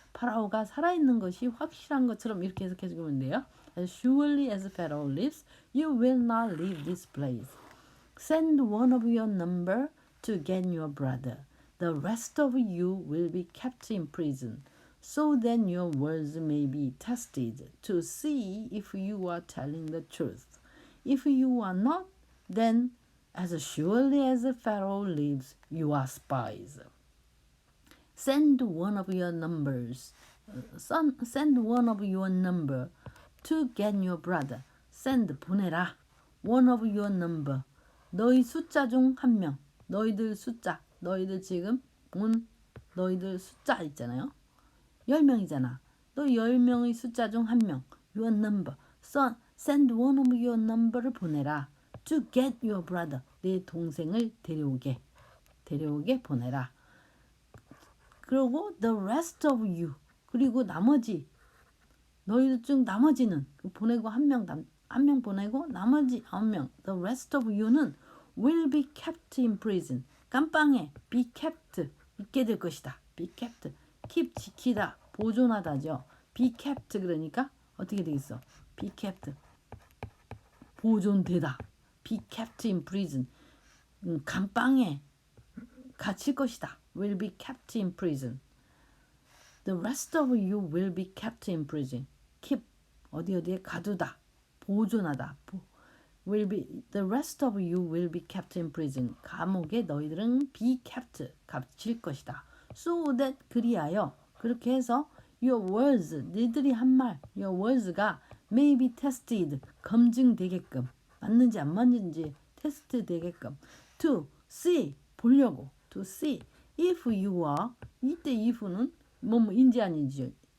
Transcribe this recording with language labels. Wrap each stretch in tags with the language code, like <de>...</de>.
<ko>파라오가 살아있는 것이 확실한 것처럼 이렇게 해석해 주면 돼요.</ko> <en>As surely as Pharaoh lives, you will not leave this place. Send one of your number to get your brother. The rest of you will be kept in prison, so then your words may be tested to see if you are telling the truth. If you are not, then as surely as Pharaoh lives, you are spies. Send one of your numbers. Send one of your number to get your brother.</en> <ko>Send 보내라.</ko> <en>One of your number.</en> <ko>너희 숫자 중 한 명. 너희들 숫자. 너희들 지금 본 너희들 숫자 있잖아요. 10명이잖아. 너 10명의 숫자 중 한 명.</ko> <en>Your number. Send one of your number를 보내라. To get your brother.</en> <ko>내 동생을 데려오게 보내라. 그리고</ko> <en>the rest of you.</en> <ko>그리고 나머지 너희들 중 나머지는 보내고 한 명 보내고 나머지 9명.</ko> <en>The rest of you는 will be kept in prison.</en> <ko>감방에</ko> <en>be kept</en> <ko>있게 될 것이다.</ko> <en>be kept. keep</en> <ko>지키다. 보존하다죠.</ko> <en>be kept</en> <ko>그러니까 어떻게 되겠어?</ko> <en>be kept.</en> <ko>보존되다.</ko> <en>be kept in prison.</en> <ko>감방에 갇힐 것이다.</ko> <en>will be kept in prison. The rest of you will be kept in prison.</en> <ko>keep 어디에 가두다. 보존하다.</ko> <en>The rest of you will be kept in prison.</en> <ko>감옥에 너희들은</ko> <en>be kept</en> <ko>갇힐 것이다.</ko> <en>So that</en> <ko>그리하여 그렇게 해서</ko> <en>your words</en> <ko>너희들이 한 말 your words가</ko> <en>may be tested</en> <ko>검증되게끔 맞는지 안 맞는지 테스트 되게끔 to see 보려고</ko> <en>to see if you are</en> <ko>이때 if는 뭐인지 아닌지</ko>